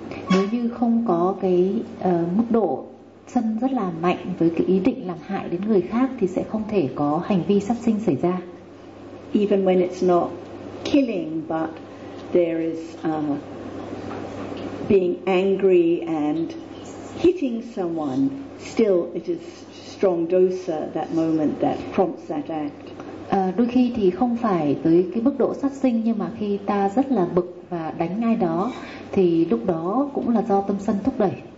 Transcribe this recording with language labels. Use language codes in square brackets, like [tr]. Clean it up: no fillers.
[vi] Nếu như không có cái mức độ sân rất là mạnh với cái ý định làm hại đến người khác thì sẽ không thể có hành vi sát sinh xảy ra. [en] Even when it's not killing but there is being angry and hitting someone, still it is strong dosa, that moment that prompts that act. [vi] Đôi khi thì không phải tới cái mức độ sát sinh, nhưng mà khi ta rất là bực và đánh ai đó thì lúc đó cũng là do tâm sân thúc đẩy.